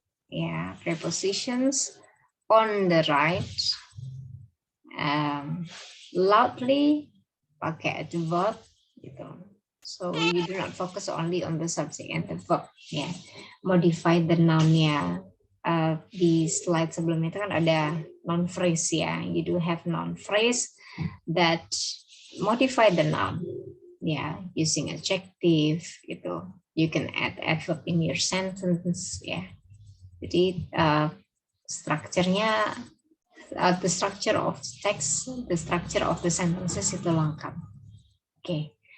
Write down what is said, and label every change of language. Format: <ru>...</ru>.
<en>Yeah, prepositions. On the right, loudly, pakai the verb, gitu. So you do not focus only on the subject and the verb. Yeah, modify the noun-nya.</en> <id>Di slide sebelumnya itu kan ada noun phrase, ya.</id> <en>You do have noun phrase that modify the noun. Yeah, using adjective, gitu. You can add adverb in your sentence, ya.</en> <id>Jadi strukturnya,</id> <en>the structure of text, the structure of the sentences</en> <id>itu lengkap.</id> <en>Okay.</en>